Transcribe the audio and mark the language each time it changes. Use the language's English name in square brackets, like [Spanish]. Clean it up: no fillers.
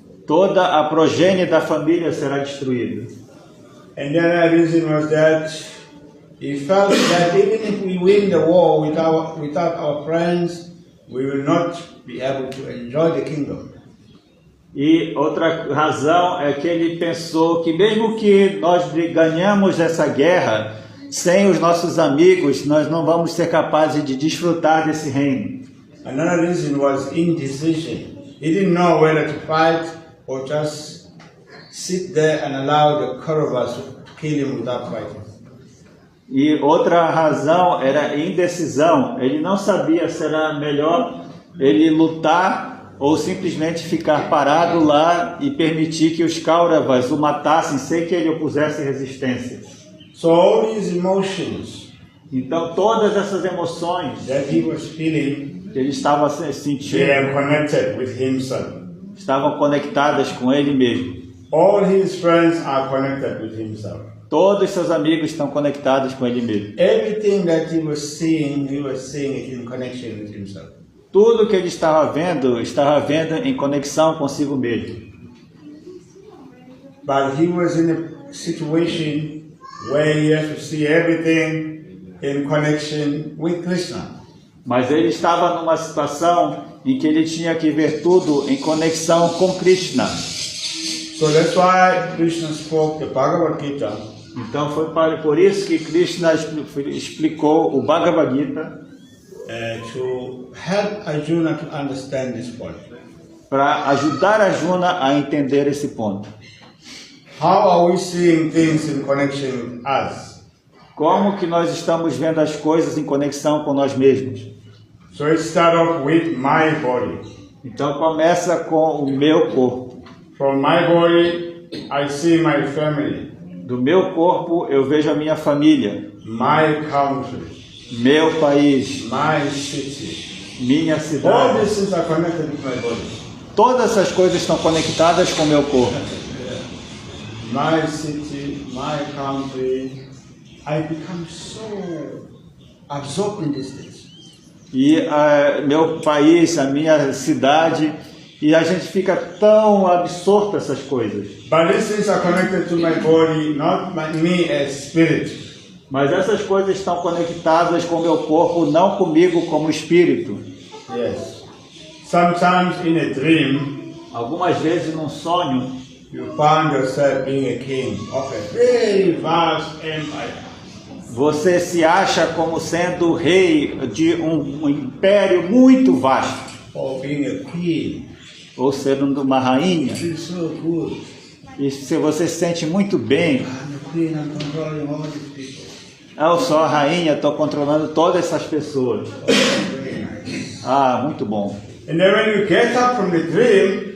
[Portuguese] toda a progênie da família será destruída. [English] And then the reason was that he felt that even if we win the war without our friends, we will not be able to enjoy the kingdom. [Portuguese] E outra razão é que ele pensou que mesmo que nós ganhamos essa guerra, sem os nossos amigos, nós não vamos ser capazes de desfrutar desse reino. [English] Another reason was indecision. He didn't know whether to fight or just sit there and allow the Kauravas to kill him without fighting. [Portuguese] E outra razão era indecisão. Ele não sabia se era melhor ele lutar ou simplesmente ficar parado lá e permitir que os Kauravas o matassem sem que ele opusesse resistência. [English] So all these emotions [Portuguese] Então todas essas emoções [English] that he was feeling, [Portuguese] que ele estava [English] they [Portuguese] sentindo [English] are connected with himself. [Portuguese] estavam conectadas com ele mesmo. [English] All his friends are connected with himself. [Portuguese] Todos seus amigos estão conectados com ele mesmo. [English] Everything that he was seeing it in connection with himself. [Portuguese] Tudo que ele estava vendo em conexão consigo mesmo. [English] But he was in a situation where he has to see everything in connection with Krishna. [Portuguese] Mas ele estava numa situação em que ele tinha que ver tudo em conexão com Krishna. [English] So that's why Krishna spoke the Bhagavad Gita. [Portuguese] Então foi por isso que Krishna explicou o Bhagavad Gita [English] To help Arjuna to understand this point. [Portuguese] para ajudar Arjuna a entender esse ponto. [English] How are we seeing things in connection with us? [Portuguese] Como que nós estamos vendo as coisas em conexão com nós mesmos? [English] So it starts off with my body. [Portuguese] Então começa com o meu corpo. [English] From my body, I see my family, [Portuguese] Do meu corpo eu vejo a minha família, [English] my country, [Portuguese] meu país, [English] my city. [Portuguese] minha [English] All [Portuguese] cidade. [English] these things are connected with my body. [Portuguese] Todas essas coisas estão conectadas com o meu corpo. [English] My city, my country. I become so absorbed in these things. [Portuguese] E meu país, a minha cidade, e a gente fica tão absorto essas coisas. [English] But these things are connected to my body, not me as spirit. [Portuguese] Mas essas coisas estão conectadas com o meu corpo, não comigo como espírito. [English] Yes. Sometimes in a dream, [Portuguese] Algumas vezes num sonho, [English] you find yourself being a king of a very vast empire. [Portuguese] você se acha como sendo rei de um império muito vasto, [English] Or being a queen. [Portuguese] ou sendo uma rainha. [English] It's so good. [Portuguese] E se você se sente muito bem, [English] I'm a queen, I'm controlling all these people. [Portuguese] eu sou a rainha, estou controlando todas essas pessoas. [English] Very nice. [Portuguese] Ah, muito bom. [English] And then when you get up from the dream,